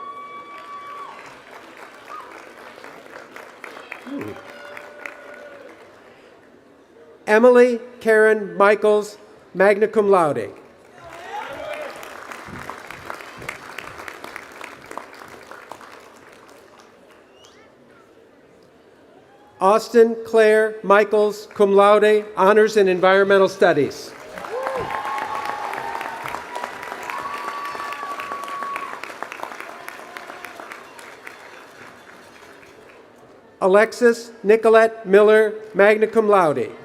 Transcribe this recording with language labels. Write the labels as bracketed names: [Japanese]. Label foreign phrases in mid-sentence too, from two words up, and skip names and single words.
[English] Emily Karen Michaels, [Latin] magna cum laude. [English] Austin Claire Michaels, [Latin] cum laude, [English] honors in environmental studies. Alexis Nicolette Miller, [Latin] magna cum laude.